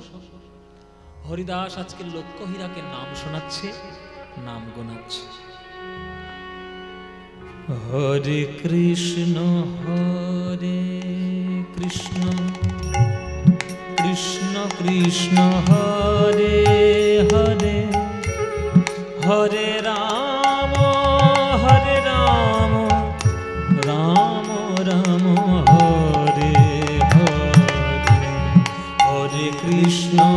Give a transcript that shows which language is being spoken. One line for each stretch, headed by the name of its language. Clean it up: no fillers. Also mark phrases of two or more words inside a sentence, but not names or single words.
Bangla: হরিদাস আজকে লক্ষ্য হীরাকে নাম শোনাচ্ছে, নাম গোনাচ্ছে।
Sanskrit: হরে কৃষ্ণ কৃষ্ণ কৃষ্ণ হরে হরে, হরে রাম রাম রাম হরে হরে, হরে কৃষ্ণ